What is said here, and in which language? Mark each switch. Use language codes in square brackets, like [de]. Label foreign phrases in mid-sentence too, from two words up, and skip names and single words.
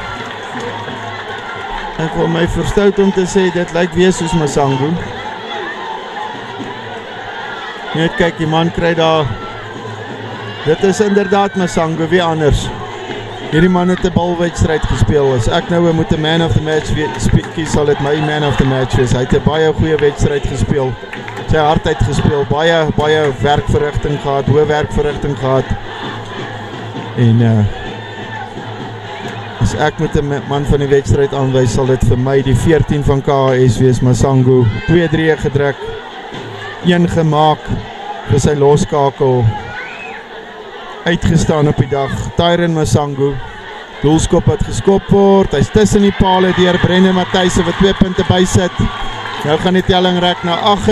[af] ek wil my verstout om te sê, dit lyk weer soos Masango, net kyk, die man kry daar, dit is inderdaad Masango, wie anders, hierdie man het 'n balwedstryd gespeel, as ek nou moet 'n [en] man of the match [af] kies, sal dit my [en] man of the match [af] wees, hy het 'n baie goeie wedstryd gespeel, sy hardheid gespeel, baie werkverrigting gehad, hoë werkverrigting gehad, en as ek moet 'n man van die wedstryd aanwys, sal dit vir my die 14 van KS wees, Masango, 2-3 gedruk, 1 gemaak, vir sy loskakel, uitgestaan op die dag, Tyron Masango, doelskop wat geskop word, hy's tussen die pale deur Brennan Matthys wat 2 punte bysit, nou gaan die telling rek na